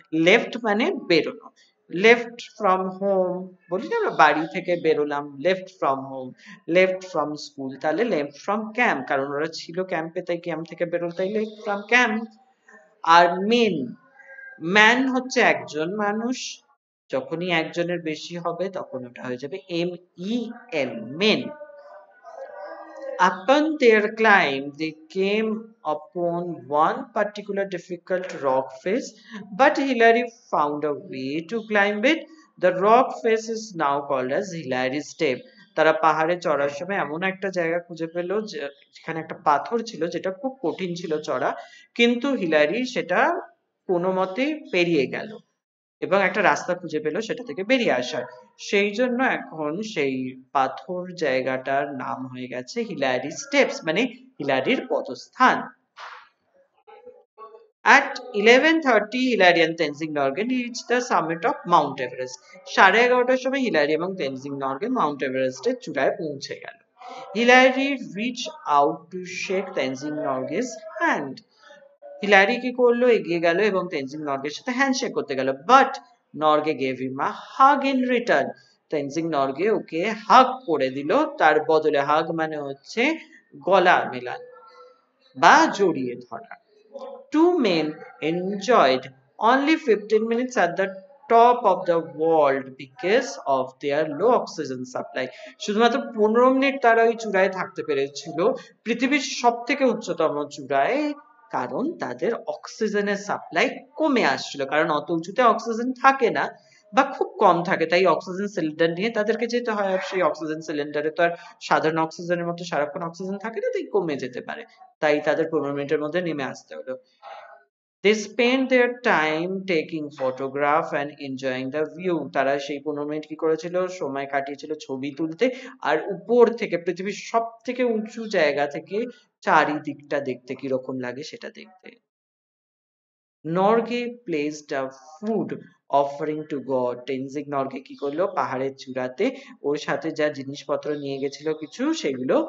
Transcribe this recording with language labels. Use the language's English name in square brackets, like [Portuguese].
[Bangla] Left মানে বেরোনো, [English] left from home [Bangla] বলি না আমরা, বাড়ি থেকে বেরোলাম, left from home, [English] left from school, [Bangla] তাহলে [English] left from camp, [Bangla] কারণ ওরা ছিল ক্যাম্পে তাই ক্যাম্প থেকে বেরোল, তাই left from camp. আর man হচ্ছে একজন মানুষ, যখনই একজনের বেশি হবে তখন ওটা হয়ে যাবে MEN, main. [English] Upon their climb, they came upon one particular difficult rock face, but Hillary found a way to climb it. The rock face is now called as Hillary's Step. [Bangla] তারা পাহাড়ে চড়ার সময় এমন একটা জায়গা খুঁজে পেল যেখানে একটা পাথর ছিল যেটা খুব কঠিন ছিল চড়া, কিন্তু হিলারি সেটা কোনো মতে পেরিয়ে গেল এবং একটা রাস্তা খুঁজে পেল সেটা থেকে বেরিয়ে আসার। সেই জন্য এখন সেই পাথর জায়গাটার নাম হয়ে গেছে হিলারি স্টেপস মানে হিলারির পদস্থান। [English] At 11:30, Hillary and Tenzing Norgay reached the summit of Mount Everest. [Bangla] 11:30টার সময় হিলারি এবং তেনজিং নরগে মাউন্ট এভারেস্টের চূড়ায় পৌঁছে গেল। [English] Hillary reach out to shake Tenzing Norgay's hand. [Bangla] Hillary কি করলো, এগিয়ে গেল এবং তেনজিং নরগের সাথে হ্যান্ডশেক করতে গেল, [English] But Norgay gave him a hug in return. [Bangla] Tenzing Norgay ওকে হাগ করে দিল, তার বদলে, হাগ মানে হচ্ছে গলা মেলান বা জড়িয়ে ধরা। [English] Two men enjoyed only 15 minutes at the top of the world because of their low oxygen supply. [Bangla] শুধুমাত্র 15 মিনিট তারা ওই চূড়ায় থাকতে পেরেছিল, পৃথিবীর সব থেকে উচ্চতম চূড়ায়, কারণ তাদের অক্সিজেনের সাপ্লাই কমে আসছিল, কারণ অত উঁচুতে অক্সিজেন থাকে না বা খুব কম থাকে, তাই অক্সিজেন সিলিন্ডার নিয়ে তাদেরকে যেতে হয়, আর সেই অক্সিজেন সিলিন্ডারে তো আর সাধারণ অক্সিজেনের মতো সারাক্ষণ অক্সিজেন থাকে না, তাই কমে যেতে পারে, তাই তাদের 15 মিনিটের মধ্যে নেমে আসতে হলো। [English] They spent their time taking photograph and enjoying the view. [Bangla] তারা সেই 15 মিনিট কি করেছিল, সময় কাটিয়েছিল ছবি তুলতে আর উপর থেকে পৃথিবীর সব থেকে উঁচু জায়গা থেকে চারিদিকটা দেখতে কিরকম লাগে সেটা দেখতে। [English] Norgay placed a food offering to God. [Bangla] Tenzing Norgay কি করলো, পাহাড়ের চূড়াতে ওর সাথে যা জিনিসপত্র নিয়ে গেছিল কিছু, সেগুলো